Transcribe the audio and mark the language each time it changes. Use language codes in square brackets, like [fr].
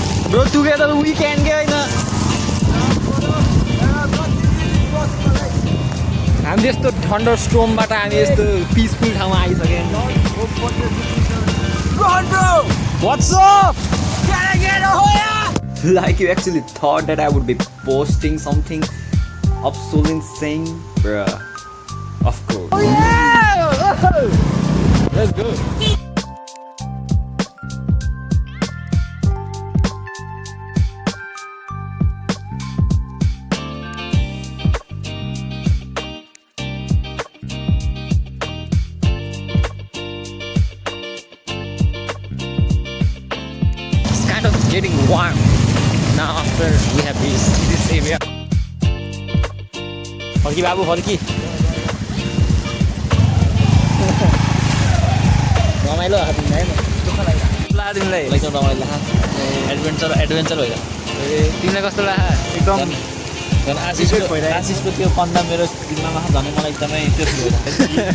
[ne] Bro together we can के होइन हामी यस्तो थन्डर स्टोमबाट हामी यस्तो पिसफुल ठाउँमा आइसक्यौँ What's up? [en] Can I get a Hoya? Like you actually thought that I would be posting something absolutely insane, bruh. Of course. Oh yeah! Let's go. Getting warm now after we have reached this area. [ne] फर्की बाबु फर्की रमाइलो तिमीलाई तिमीलाई एकदम रमाइलो adventure भइरहेको तिमीलाई कस्तो लाग्यो एकदम झन् आशिषको त्यो कन्दा मेरो दिमागमा झन् मलाई एकदमै त्यो भइरहेको